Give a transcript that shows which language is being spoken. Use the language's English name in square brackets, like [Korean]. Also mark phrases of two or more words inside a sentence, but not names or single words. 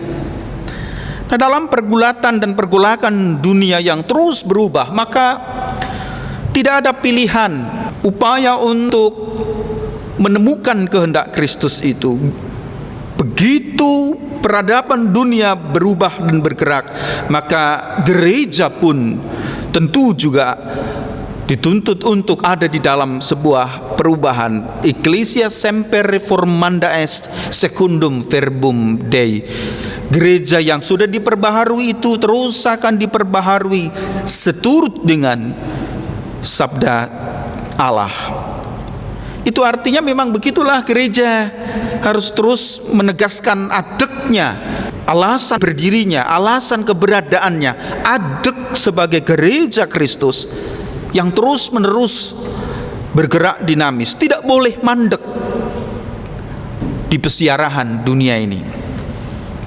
[Indonesian] Nah, dalam pergulatan dan pergolakan dunia yang terus berubah, maka tidak ada pilihan upaya untuk menemukan kehendak Kristus itu. Begitu peradaban dunia berubah dan bergerak, maka gereja pun tentu juga dituntut untuk ada di dalam sebuah perubahan. [Latin] Ecclesia semper reformanda est secundum verbum Dei. [Indonesian] Gereja yang sudah diperbaharui itu terus akan diperbaharui seturut dengan sabda Allah. Itu artinya memang begitulah, gereja harus terus menegaskan adeknya, alasan berdirinya, alasan keberadaannya, adek sebagai gereja Kristus yang terus menerus bergerak dinamis, tidak boleh mandek di pesiarahan dunia ini.